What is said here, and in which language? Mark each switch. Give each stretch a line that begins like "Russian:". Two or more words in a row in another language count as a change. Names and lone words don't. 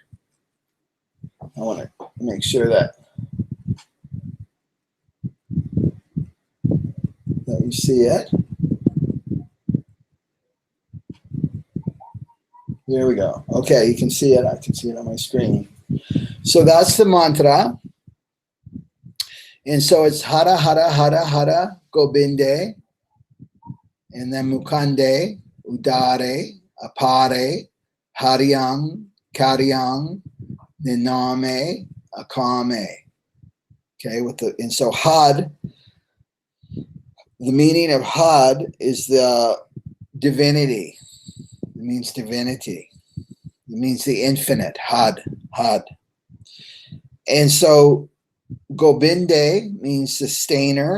English: I want to make sure that you see it. There we go. Okay, you can see it. I can see it on my screen. So that's the mantra. And so it's
Punjabi: ਹਰਿ ਹਰਿ ਹਰਿ ਹਰਿ ਗੋਬਿੰਦੇ,
English: and then
Punjabi: ਮੁਕੰਦੇ ਉਦਾਰੇ ਅਪਾਰੇ ਹਰੀਅੰ ਕਰੀਅੰ ਨਿਰਨਾਮੇ ਅਕਾਮੇ.
English: Okay, and so Had, the meaning of Had is the divinity. It means divinity. It means the infinite. Had. And so Gobinde means sustainer.